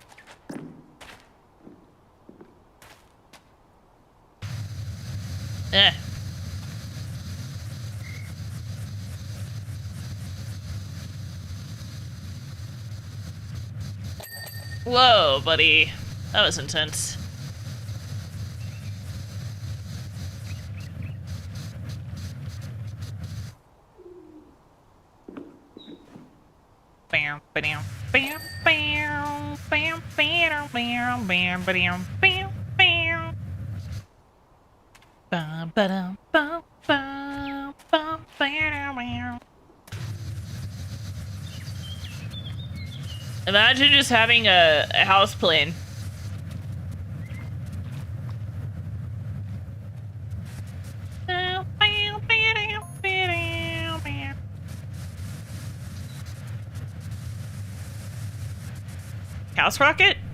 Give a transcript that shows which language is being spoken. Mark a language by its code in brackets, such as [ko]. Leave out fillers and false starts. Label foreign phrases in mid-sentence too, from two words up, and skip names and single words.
[en] Eh. Whoa, buddy. That was intense. Bam, bam, bam, bam, bam, bam, bam, bam, bam, bam, bam. Bum, ba-dum, bum, bum, bum, bam, bam. Imagine just having a house plane. House rocket?